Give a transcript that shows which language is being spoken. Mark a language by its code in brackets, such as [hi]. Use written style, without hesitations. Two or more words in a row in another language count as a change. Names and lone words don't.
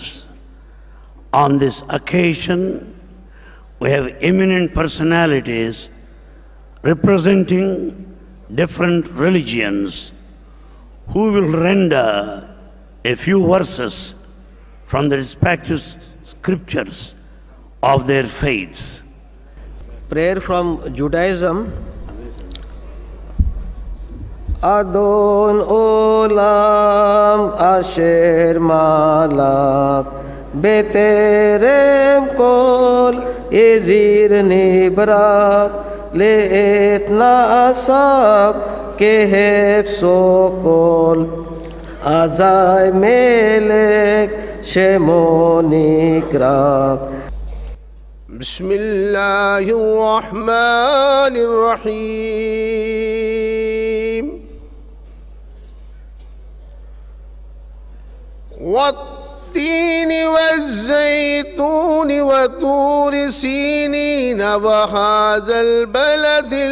[en] On this occasion, we have eminent personalities representing different religions who will render a few verses from the respective scriptures of their faiths. Prayer from Judaism. [he] אדון עולם אשר מלך בטרם כל יציר נברא לעת נעשה בחפצו כל אזי מלך שמו נקרא. [ar] بسم الله الرحمن الرحيم والتين والزيتون وطور سينين وهذا البلد